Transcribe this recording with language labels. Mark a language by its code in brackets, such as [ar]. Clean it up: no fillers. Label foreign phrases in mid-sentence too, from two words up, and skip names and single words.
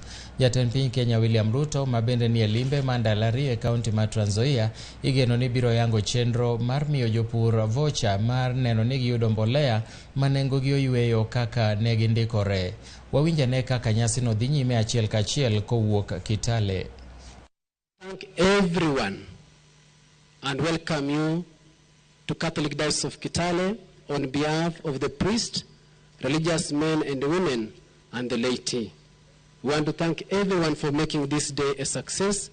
[luo] Jatend piny Kenya William Ruto ma bende ni Limbe mandalari e kaunti ma Trans Nzoia igeno ni biro yango chenro mar miyo jopur vocha mar neno ni giyudo mbolea ma nengogi oyweyo kaka ne gindikore. Wawinjane kaka nyasi no dhi nyime achiel kachiel kowuok Kitale. [en] Thank everyone and welcome you to Catholic Diocese of Kitale on behalf of the priest, religious men and women, and the laity. We want to thank everyone for making this day a success.